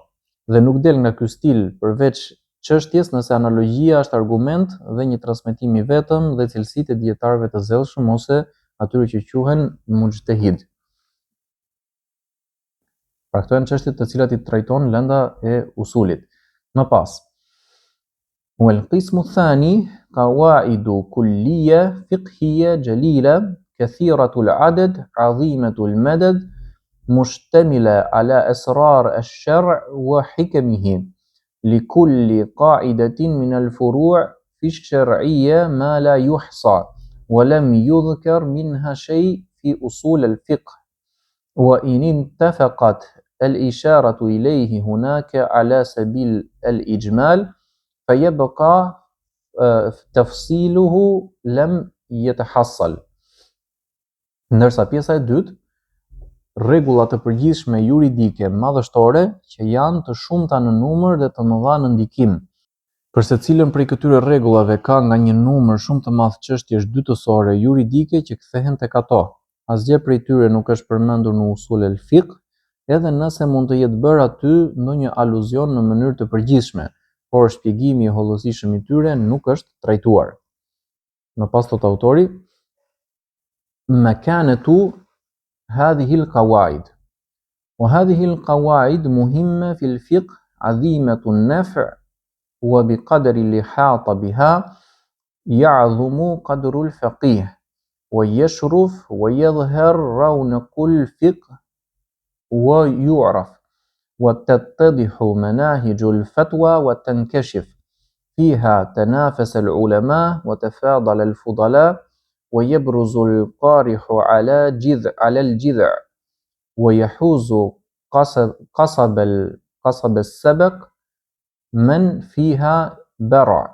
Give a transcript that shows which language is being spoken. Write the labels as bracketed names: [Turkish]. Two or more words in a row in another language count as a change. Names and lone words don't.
[Albanian] Dhe nuk del nga ky stil përveç çështjes nëse analogjia është argument dhe një transmetim i vetëm dhe cilësitë e dietarëve të zellshëm ose atyre që quhen mujtahid. Pra këto janë çështjet të cilat i trajton lënda e usulit. Më pas, [Arabic] والقسم الثاني قواعد كلية فقهية جليلة كثيرة العدد عظيمة المدد مشتملة على أسرار الشرع وحكمه لكل قاعدة من الفروع في الشرعية ما لا يحصى ولم يذكر منها شيء في أصول الفقه وإن اتفقت الإشارة إليه هناك على سبيل الإجمال فيبقى تفصيله لم يتحصل. [Albanian] Ndërsa pjesa e dytë, rregulla të përgjithshme juridike madhështore që janë të shumta në numër dhe të mëdha në ndikim. Për secilën prej këtyre rregullave ka nga një numër shumë të madh çështjesh dytësore juridike që kthehen tek ato. Asgjë prej tyre nuk është përmendur në [Arabic] أصول الفقه, [Albanian] edhe nëse mund të jetë bërë aty ndonjë aluzion në mënyrë të përgjithshme, por shpjegimi i hollësishëm i tyre nuk është trajtuar. Më pas thot autori, [Arabic] مكانة هذه القواعد وهذه القواعد مهمة في الفقه عظيمة النفع وبقدر الإحاطة بها يعظم قدر الفقيه ويشرف ويظهر رونق الفقه ويعرف وتتضح مناهج الفتوى وتنكشف فيها تنافس العلماء وتفاضل الفضلاء ويبرز القارح على الجذع ويحوز قصب السبق من فيها برع.